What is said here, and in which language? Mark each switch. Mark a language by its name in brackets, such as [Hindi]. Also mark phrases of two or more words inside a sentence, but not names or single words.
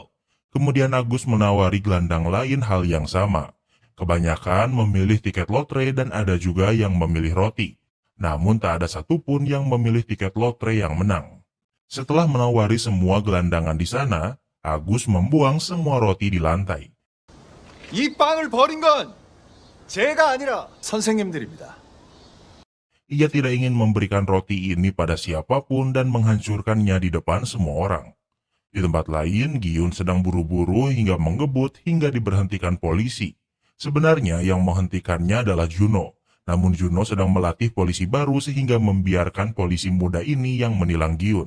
[Indonesian] Kemudian Agus menawari gelandang lain hal yang sama. Kebanyakan memilih tiket lotre dan ada juga yang memilih roti. Namun tak ada satupun yang memilih tiket lotre yang menang. Setelah menawari semua gelandangan di sana, Agus membuang semua roti di lantai. [Korean] 이 빵을 버린 건 제가 아니라 선생님들입니다. [Indonesian] Ia tidak ingin memberikan roti ini pada siapapun dan menghancurkannya di depan semua orang. Di tempat lain, Gyun sedang buru-buru hingga menggebut hingga diberhentikan polisi. Sebenarnya yang menghentikannya adalah Juno, namun Juno sedang melatih polisi baru sehingga membiarkan polisi muda ini yang menilang Gyun.